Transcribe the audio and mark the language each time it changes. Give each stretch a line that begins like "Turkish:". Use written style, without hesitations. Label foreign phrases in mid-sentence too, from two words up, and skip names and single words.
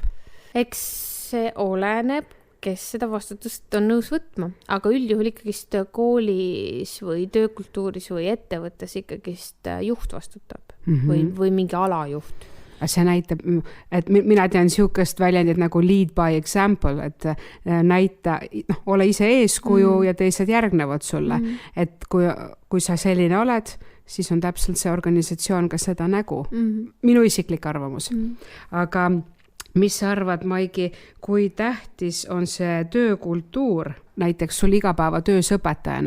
Estonian: Eks see oleneb, kes seda vastutust on nõus võtma, aga üldjuhul ikkagist koolis või töökultuuris või ettevõttes ikkagist juht vastutab või mingi alajuht. See näitab, et mina tean siukest väljendit nagu
English: lead by example,
Estonian: et näita, ole ise eeskuju ja teised järgnevad sulle. Et kui sa selline oled, siis on täpselt see organisatsioon ka seda nägu. Minu isiklik arvamus. Aga mis sa arvad, Maigi, kui tähtis on see töökultuur, näiteks sul igapäeva töös õpetajana?